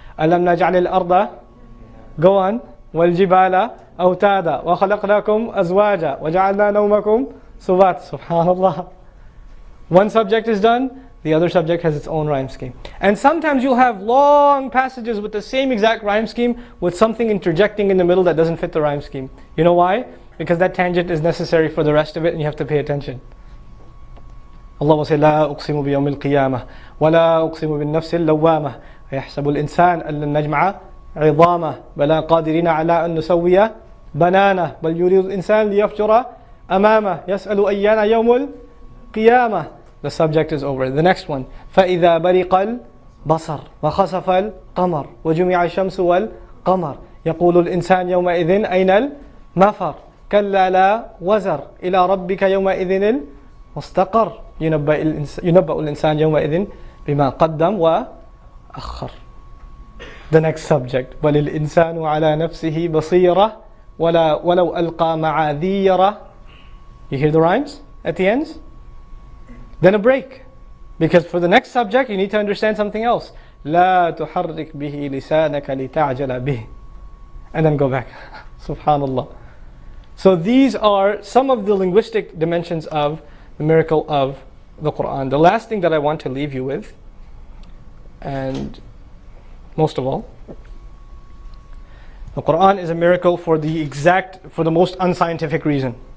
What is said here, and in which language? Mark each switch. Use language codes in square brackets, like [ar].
[ar] أَلَمْ نَجْعَلِ الْأَرْضَ, [en] go on, [ar] وَالْجِبَالَ أَوْتَادًا وَخَلَقْنَاكُمْ أَزْوَاجًا وَجَعَلْنَا نَوْمَكُمْ سُبَاتًا. SubhanAllah. [en] One subject is done, the other subject has its own rhyme scheme. And sometimes you'll have long passages with the same exact rhyme scheme with something interjecting in the middle that doesn't fit the rhyme scheme. You know why? Because that tangent is necessary for the rest of it and you have to pay attention. Allah will say, [ar] لا أقسم بيوم القيامة ولا أقسم بالنفس اللوامة أيحسب الإنسان أن لن نجمع عظامه بلى قادرين على أن نسوي بنانه بل يريد الإنسان ليفجر أمامه يسأل أيان يوم القيامة. [en] The subject is over. The next one. [ar] فإذا برق البصر وخسف القمر وجمع الشمس والقمر يقول الإنسان يومئذ أين المفر كلا لا وزر إلى ربك يومئذ المستقر ينبأ الإنسان يومئذ بما قدم وأخر. [en] The next subject. [ar] بل الإنسان على نفسه بصيرة ولو ألقى معاذيرة. [en] You hear the rhymes at the ends? Then a break. Because for the next subject you need to understand something else. [ar] لا تحرك به لسانك لتعجل به. [en] And then go back. Subhanallah. So these are some of the linguistic dimensions of the miracle of the Quran. The last thing that I want to leave you with, and most of all, the Quran is a miracle for the most unscientific reason.